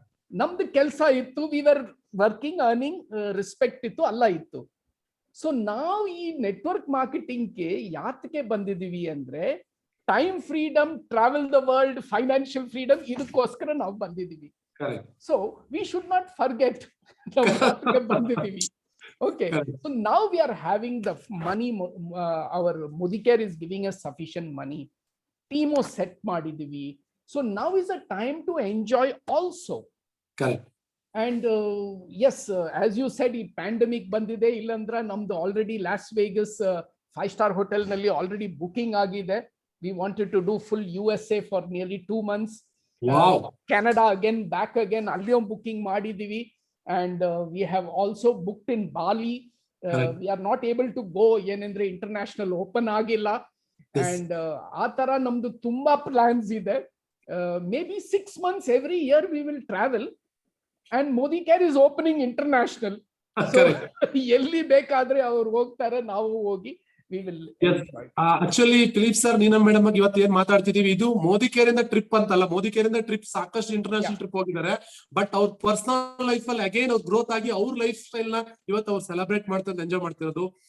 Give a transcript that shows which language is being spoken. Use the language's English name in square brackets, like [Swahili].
[Kannada] ನಮ್ದು ಕೆಲಸ ಇತ್ತು, [English] we were working, [Kannada] earning, respect ಇತ್ತು, ಅಲ್ಲ ಇತ್ತು. ಸೊ ನಾವು ಈ ನೆಟ್ವರ್ಕ್ ಮಾರ್ಕೆಟಿಂಗ್ಗೆ ಯಾತಕ್ಕೆ ಬಂದಿದೀವಿ ಅಂದ್ರೆ, time freedom, travel the world, financial freedom, ಇದಕ್ಕೋಸ್ಕರ ನಾವು ಬಂದಿದೀವಿ. [English] so we should not forget [Kannada] ನಾವು ಬಂದಿದೀವಿ. [English] Okay, so now we are having the money, our Modicare is giving us sufficient money. [Kannada] Team set ಮಾಡಿದೀವಿ. [English] So now is a time to enjoy also. Correct. And yes, as you said, [Kannada] ಈ pandemic ಬಂದಿದೆ, ಇಲ್ಲಂದ್ರೆ ನಮ್ದು already Las Vegas 5-star hotel ನಲ್ಲಿ already booking ಆಗಿದೆ. [English] We wanted to do full USA for nearly 2 months. Wow. Canada again, back again, [Kannada] ಅಲ್ಲಿಯೂ booking ಮಾಡಿದೀವಿ. [English] And we have also booked in Bali. We are not able to go [Kannada] ಏನಂದ್ರೆ international open ಆಗಿಲ್ಲ. And ಆ ತರ ನಮ್ದು ತುಂಬಾ plans ಇದೆ. [English] Maybe 6 months every year we will travel. And Modicare is opening international. [Kannada] So ಎಲ್ಲಿ ಬೇಕಾದ್ರೆ ಅವ್ರು ಹೋಗ್ತಾರೆ, ನಾವು ಹೋಗಿ [English] we will enjoy. [Kannada] Actually Philip sir, ನೀನ ಮೇಡಮ್ ಇವತ್ತು ಏನ್ ಮಾತಾಡ್ತಿದೀವಿ, ಇದು Modicare ಇಂದ ಟ್ರಿಪ್ ಅಂತಲ್ಲ. Modicare ಇಂದ ಟ್ರಿಪ್ ಸಾಕಷ್ಟು ಇಂಟರ್ನ್ಯಾಷನಲ್ ಟ್ರಿಪ್ ಹೋಗಿದ್ದಾರೆ. ಬಟ್ ಅವ್ರ ಪರ್ಸನಲ್ ಲೈಫ್ ಅಲ್ಲಿ ಅಗೇನ್ ಅವ್ರು ಗ್ರೋತ್ ಆಗಿ ಅವ್ರ ಲೈಫ್ ಸ್ಟೈಲ್ ನ ಇವತ್ತು ಅವ್ರು ಸೆಲೆಬ್ರೇಟ್ ಮಾಡ್ತಾ ಎಂಜಾಯ್ ಮಾಡ್ತಿರೋದು.